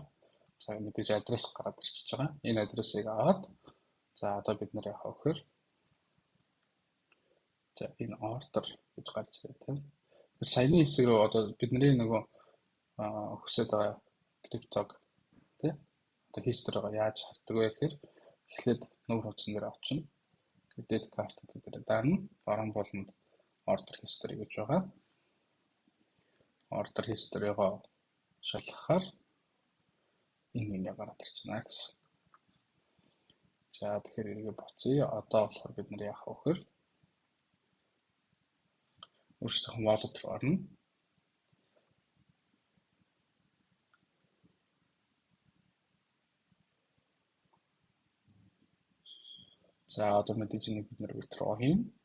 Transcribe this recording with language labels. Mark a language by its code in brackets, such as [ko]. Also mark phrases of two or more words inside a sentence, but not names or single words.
[mn] За мэдээж адрес гараад ирчихэж байгаа. Энэ адресыг аваад за одоо бид нэр яах вэ гэхээр за энэ order гэж гарч ирээ тийм. Тэр саяны хэсэг рүү одоо бидний нөгөө өгсөд байгаа криптог тийм. Одоо history-го яаж хардаг вэ гэхээр эхлээд нүүр хуудсан дээр авчна. [en] Credit card [mn] дээр дарна. Баруун болонд [en] order history [mn] гэж байгаа. [en] Order history- [mn] го шалгахаар энэ гараад ирчихнэ гэсэн. За тэгэхээр эргээ буцъя. Одоо болохоор бид нар яах вэ гэхээр өөрсдөө wallet руу орно. За одоо мэдээж нэг бид нар withdraw хийн.